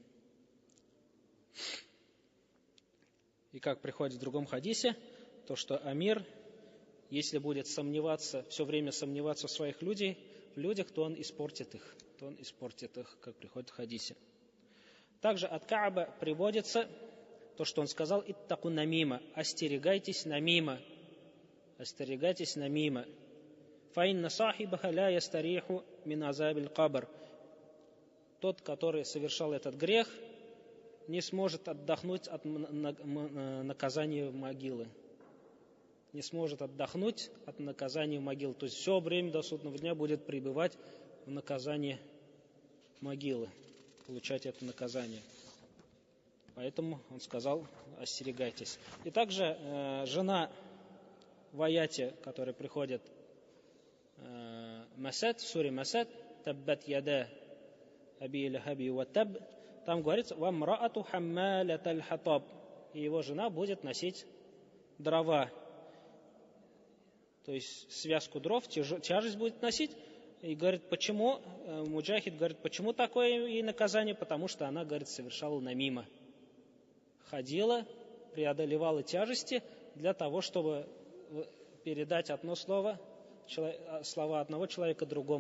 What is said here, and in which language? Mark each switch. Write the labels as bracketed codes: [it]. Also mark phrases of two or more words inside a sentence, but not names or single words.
[ru] И как приходит в другом хадисе, то, что амир, если будет все время сомневаться в своих людях, то он испортит их. Как приходит в хадисе. Также от Кааба приводится то, что он сказал: [ar] «اتقوا النميمة», [ru] остерегайтесь намима. [ar] «فإن صاحبها لا يستريح من عذاب القبر». [ru] Тот, который совершал этот грех, не сможет отдохнуть от наказания могилы. Не сможет отдохнуть от наказания могилы. То есть все время до судного дня будет пребывать в наказании могилы, получать это наказание. Поэтому он сказал: остерегайтесь. И также жена в аяте, которая приходит Масад, в суре Масад, [ar] «تبت يدا أبي لهب وتب», [ru] там говорится: [ar] «وامرأته حمالة الحطب», [ru] и его жена будет носить дрова. То есть связку дров, тяжесть будет носить. И говорит, почему, Муджахид говорит, почему такое ей наказание? Потому что она, говорит, совершала намима. Ходила, преодолевала тяжести для того, чтобы передать одно слово, слова одного человека другому.